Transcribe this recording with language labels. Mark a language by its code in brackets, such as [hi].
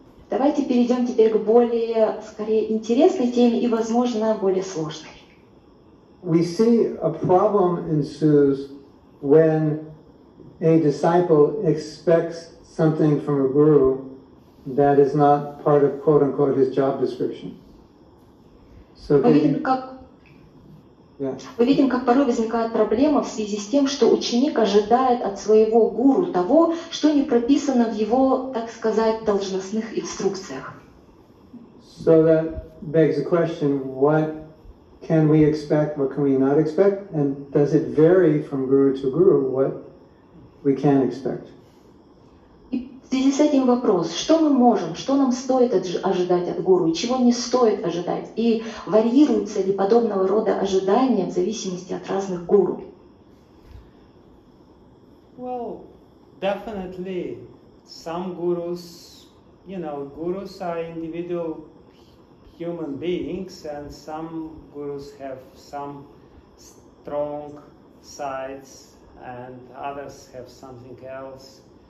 [ru] Давайте перейдем теперь к более, скорее, интересной теме и, возможно, более сложной. [en] We see a problem ensues when a disciple expects something from a guru that is not part of quote-unquote his job description. So [ru] мы видим, как порой возникает проблема в связи с тем, что ученик ожидает от своего гуру того, что не прописано в его, так сказать, должностных инструкциях. [en] So that begs the question, what can we expect, what can we not expect, and does it vary from guru to guru, what we can expect? [ru] В связи с этим вопрос, что мы можем, что нам стоит ожидать от гуру, и чего не стоит ожидать, и варьируются ли подобного рода ожидания в зависимости от разных гуру? [en] Well, definitely some gurus, gurus are individual human beings, and some gurus have some strong sides and others have something else.